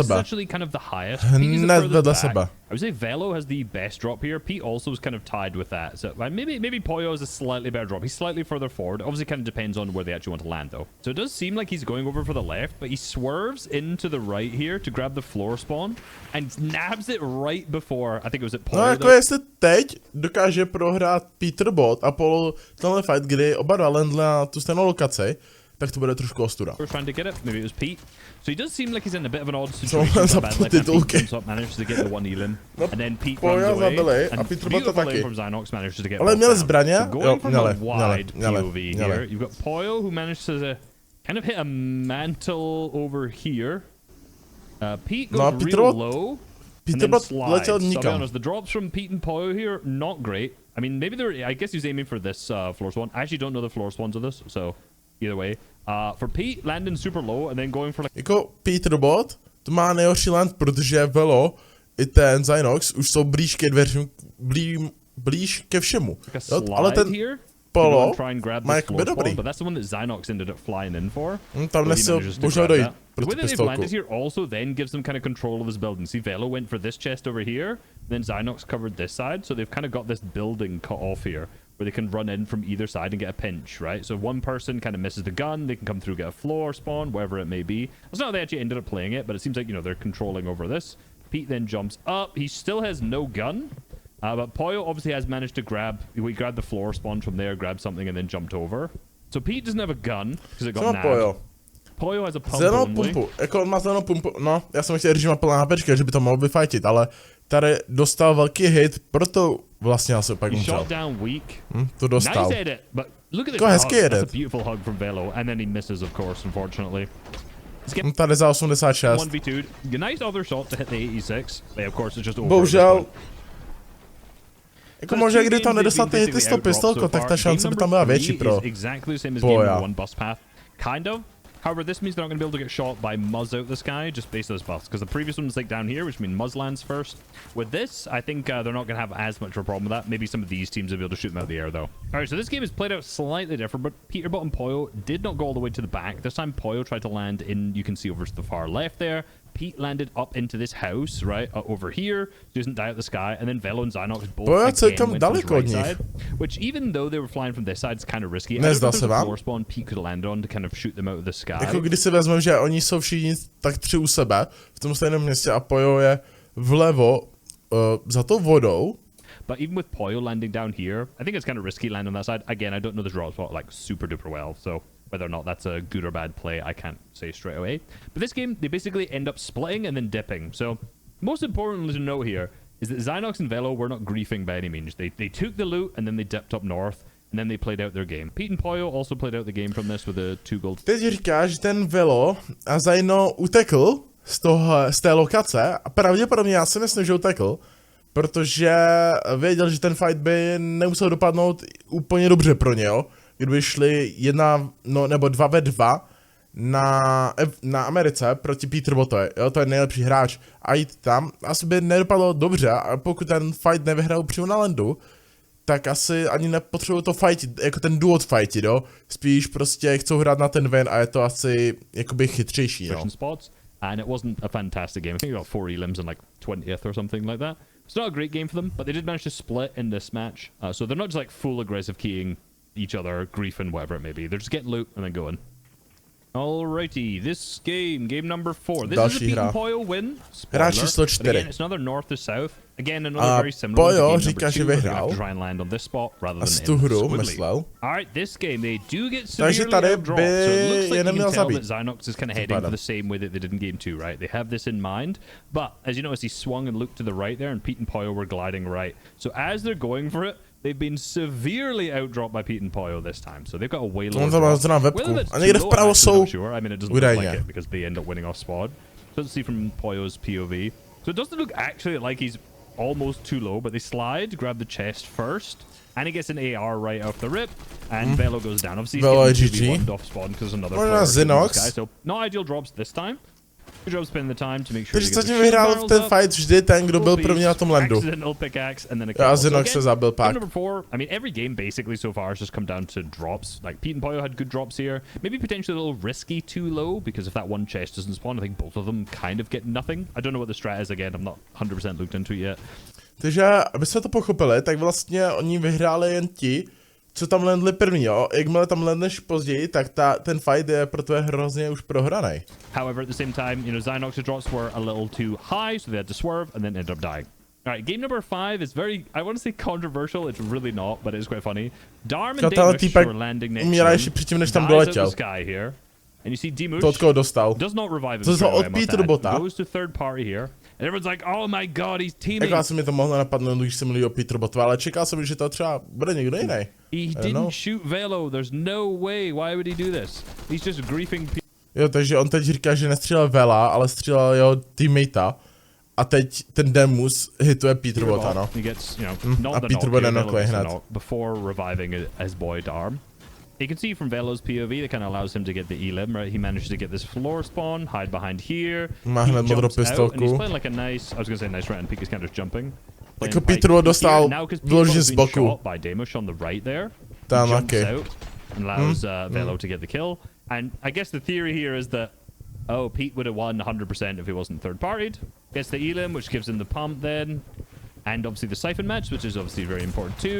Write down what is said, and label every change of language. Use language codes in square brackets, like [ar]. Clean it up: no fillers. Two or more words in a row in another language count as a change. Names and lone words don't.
[en] is actually kind of the highest. Pete is the furthest back. I would say Velo has the best drop here. Pete also is kind of tied with that. So maybe Poyo has a slightly better drop. He's slightly further forward. Obviously, kind of depends on where they actually want to land, though. So it does seem like he's going over for the left, but he swerves into the right here to grab the floor spawn and nabs it right before, I think it was at Poyo. [cs] No, jako jestli teď dokáže prohrát Peterbot a Polo tenhle fight, kdy oba dva landli na tu stejnou lokaci, tak to bude trošku ostuda. [en] Trying to get it. Maybe it was Pete. So he does seem like he's in a bit of an odd situation. Pete comes up, manages to get the one healing, and then Pete runs away. And beautiful lane from Zynox manages to get. [cs] Ale měli zbraně? [en] So going from a wide POV here, you've got Poyo who managed to kind of hit a mantle over here. Pete goes real low. [cs] Peterbot letěl nikam. [en] So, to be honest, the drops from Pete and Poyo here not great. I mean, maybe I guess he's aiming for this floor spawn. I actually don't know the floor spawns of this, so. Either way, for Pete, landing super low and then going for like... [cs] Jako Peterbot, to má nejhorší land, protože Velo i ten Zynox už jsou blíž ke dveřím, blíž ke všemu. [en] Like [cs] ale ten Polo má jakoby dobrý. [en] But that's the one that Zynox ended up flying in for. [cs] Tam nesil možná dojít. pro tu [en] way that they've [cs] pistolku. [en] landed here also then gives them kind of control of this building. See, Velo went for this chest over here, then Zynox covered this side, so they've kind of got this building cut off here, where they can run in from either side and get a pinch, right? So one person kind of misses the gun, they can come through, get a floor spawn, wherever it may be. That's not how they actually ended up playing it, but it seems like, you know, they're controlling over this. Pete then jumps up. He still has no gun, but Poyo obviously has managed to we grabbed the floor spawn from there, grabbed something, and then jumped over. So Pete doesn't have a gun, because it got nabbed. Poyo has a pump [cs] zelenou [en] only. [cs] pumpu, jako on má zelenou pumpu, no, já jsem chtěl říct, že má plná HPčka, že by to mohl vyfajtit, ale tady dostal velký hit, proto vlastně asi opak umřel. To dostal. [en] Nice edit, but look at this [cs] hezký [en] hug. edit. That's a beautiful hug from Velo, and then he misses, of course, unfortunately. [cs] Tady za 86. 1v2. [en] Nice other shot to hit the 86, but of course it's just over. [cs] Bohužel, jako možná, kdy to nedostal ty hity s tou pistolkou, tak ta šance by tam byla větší pro Poja. [en] Kind of. However, this means they're not going to be able to get shot by Muzz out the sky just based on this buff, because the previous one's like down here, which means Muzz lands first. With this, I think they're not going to have as much of a problem with that. Maybe some of these teams will be able to shoot them out of the air, though. All right, so this game is played out slightly different, but Peterbot and Poyo did not go all the way to the back. This time, Poyo tried to land in, you can see over to the far left there. Pete landed up into this house, right, over here, so he doesn't die out the sky, and then Velo and Zynox both again went to his right side, which even though they were flying from this side, it's kind of risky. I don't know if there's a floor spawn Pete could land on to kind of shoot them out of the sky. [cs] Jako když si vezmeme, že oni jsou všichni tak tři u sebe, v tom stejném městě a Poyo je vlevo za tou vodou. [en] But even with Poyo landing down here, I think it's kind of risky landing on that side. Again, I don't know the drop spot like super duper well, so whether or not that's a good or bad play, I can't say straight away. But this game, they basically end up splitting and then dipping. So most importantly to note here is that Zynox and Velo were not griefing by any means. They took the loot and then they dipped up north and then they played out their game. Pete and Poyo also played out the game from this with a 2 gold. [cs] Teď říká, že ten Velo a Zyno utekl z té lokace a pravděpodobně já si myslím, že utekl, protože věděl, že ten fight by nemusel dopadnout úplně dobře pro něho, kdyby šli 1 nebo 2v2 na Americe proti Peterbotovi, jo, to je nejlepší hráč a jít tam, asi by nedopadlo dobře a pokud ten fight nevyhrajou přímo na landu, tak asi ani nepotřebují to fightit, jako ten duo fightit, jo, spíš prostě chcou hrát na ten win a je to asi jakoby chytřejší, no. [en] And it wasn't a fantastic game. I think they got 4 elims in like 20th or something like that. It's not a great game for them, but they did manage to split in this match. So they're not just like full aggressive keying each other, griefing, whatever it may be. They're just getting loot and then going. Alrighty, this game number 4. This is a Pete and Poyo win. Spoiler. But again, it's another north to south. Again, another very similar Poyo to game [cs] říká, že [en] number 2. [cs] vyhrál. [en] To try and land on this spot rather than [cs] tu hru myslel. [en] Alright, this game they do get severely outdropped. So it looks like you can tell that Zynox is kind of heading for the same way that they did in game 2, right? They have this in mind, but as you notice, he swung and looked to the right there, and Pete and Poyo were gliding right. So as they're going for it, they've been severely outdropped by Pete and Poyo this time, so they've got a way lower drop. Whether that's too low, I'm not sure. I mean, it doesn't look like it because they end up winning off spawn. Doesn't see from Poyo's POV. So it doesn't look actually like he's almost too low, but they slide, grab the chest first, and he gets an AR right off the rip, and Velo goes down. Obviously, he's getting 2v1'd off spawn because another player guy, so not ideal drops this time. Good job spending the time to make sure [cs] Takže zatím vyhrál v ten fight vždy ten, kdo byl první na tom landu. A Zynox se zabil pak. [en] Number 4, I mean, every game basically so far has just come down to drops. Like, Pete and Poyo had good drops here. Maybe potentially a little risky too low, because if that one chest doesn't spawn, I think both of them kind of get nothing. I don't know what the strat is again, I'm not 100% looked into it yet. [cs] Takže, aby jsme to pochopili, tak vlastně oni vyhráli jen ti, co tam landli první, jo? Jakmile tam landneš později, tak ten fight je pro tvé hrozně už prohraný. [en] However, at the same time, you know, Zynox's drops were a little too high, so they had to swerve and then ended up dying. Alright, game number 5 is very, I want to say controversial, it's really not, but it is quite funny. Darm and Demush were landing next to him, dies out the sky here. And you see Demush does not revive him straight away, goes to third party here. And everyone's like, oh my god, he's teaming. [cs] Jako asi mi to mohlo napadnout, když jsem mluvil o Peterbotovi, ale čekal jsem, že to třeba bude někdo jiný. [en] He didn't shoot Velo, there's no way, why would he do this? He's just griefing people. [cs] Jo, takže on teď říká, že nestřílel Vela, ale střílel jeho teammatea. A teď ten Demus hituje Peterbota, no. A Peterbot nenokuje hned. [en] Before reviving his boy Darm. You can see from Velo's POV, that kind of allows him to get the elim, right? He manages to get this floor spawn, hide behind here. [cs] Má hned modrou pistolku. [en] And he's playing like a nice, I was going to say nice round, Peak is kind of jumping. [cs] Jako Peterbot dostal vložně z boku. [en] By Demush on the right there. [cs] Tam, okay. [en] And allows Velo to get the kill. And I guess the theory here is that Oh, Pete would have won 100% if he wasn't third-partied. Gets the Elim, which gives him the pump then. And obviously the Siphon match, which is obviously very important too.